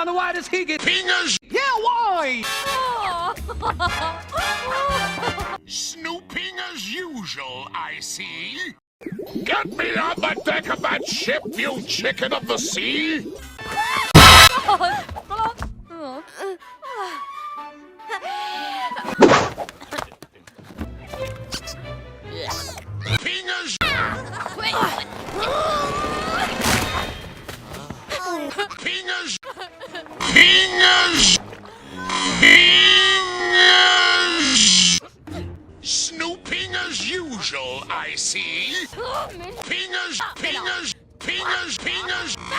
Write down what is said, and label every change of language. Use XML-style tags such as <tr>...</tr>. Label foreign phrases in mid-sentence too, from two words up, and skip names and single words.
<en>Why does he get Pingas! Yeah, why? Snooping as usual, I see. Get me on the deck of that ship, you chicken of the sea! Pingas! Pingas! Pingas! Pingas! Snooping as usual, I see. Pingas! Pingas! Pingas! Pingas!</en>